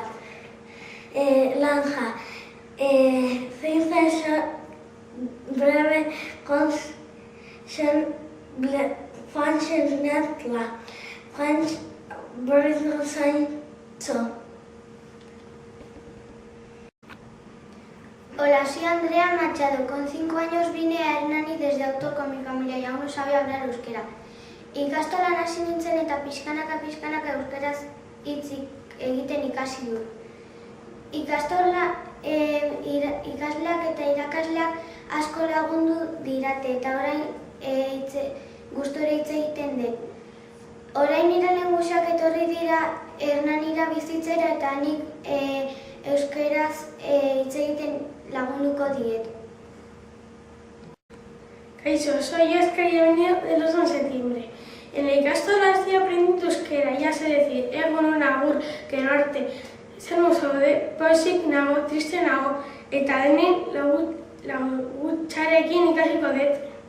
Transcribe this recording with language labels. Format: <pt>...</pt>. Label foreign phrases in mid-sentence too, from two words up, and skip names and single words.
<es>Lanja, zinfeso breve function netla, French Brazil Sainzo. Hola, soy Andrea Machado. Con 5 años vine a Hernani desde auto con mi familia y aún no sabía hablar euskera.</es> <eu>Ikastolan hasi nintzen eta pixkanaka euskaraz hitz egiten ikasi dut. Ikastola ikasleak eta irakasleak asko lagundu dirate eta orain gustora hitz egiten dut. Orain nire lengusak etorri dira Hernanira bizitzera eta nik euskaraz hitz egiten lagunduko diet. Kaixo,</eu> <es>soy Oscar y he venido del 8 de septiembre. En la ikastola estoy aprendiendo euskera, ya sé decir</es> <eu>egun agur, gero arte. Zer zaude, pozik nago, triste nago, eta denen lagutxarekin ikasiko dut.</eu>